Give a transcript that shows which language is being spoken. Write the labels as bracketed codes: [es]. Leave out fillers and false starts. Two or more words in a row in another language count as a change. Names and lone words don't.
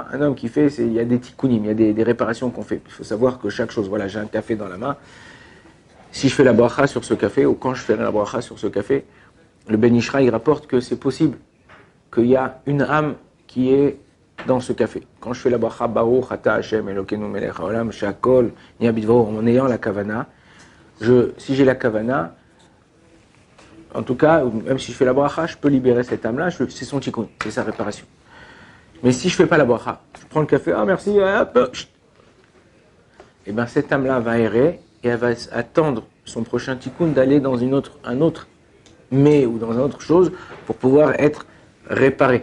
[fr] Un homme qui fait, il y a des tikkunim, il y a des réparations qu'on fait. Il faut savoir que chaque chose, voilà, j'ai un café dans la main. si je fais la bracha sur ce café, ou quand je fais la bracha sur ce café, le Ben Ishra, il rapporte que c'est possible qu'il y a une âme qui est dans ce café. Quand je fais la bracha, [he] ברוך אתה השם אלוקינו מלך העולם שהכל נהיה בדברו, [fr] en ayant la kavana, si j'ai la kavana, en tout cas, même si je fais la bracha, je peux libérer cette âme-là, c'est son tikkun, c'est sa réparation. Mais si je fais pas la bracha, je prends le café, ah merci, hop, et bien cette âme-là va errer et elle va attendre son prochain tikkun d'aller dans un autre mais ou dans une autre chose pour pouvoir être réparé.